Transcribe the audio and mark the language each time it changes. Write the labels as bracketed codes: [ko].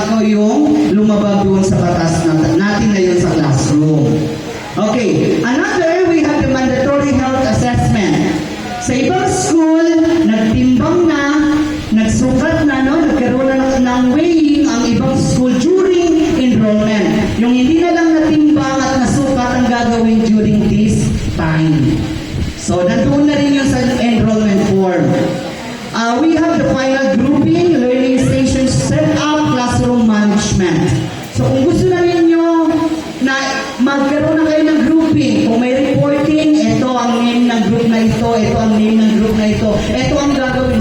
[tl] Ikaw yung lumabag doon sa batas natin ngayon sa classroom. Okay. [en] Another, we have the mandatory health assessment. [tl] Sa ibang school, nagtimbang na, nagsukat na, no? Nagkaroon na ng weighing ang ibang school during enrollment. Yung hindi na lang natimbang at nasukat ang gagawin during this time. So, nandoon na rin yung sa enrollment form. [en] We have the final grouping, learning stations, set up, classroom management. [tl] So, kung gusto na ninyo na magkaroon na kayo ng grouping, kung may reporting, ito ang name ng group na ito, ito ang name ng group na ito, ito ang gagawin.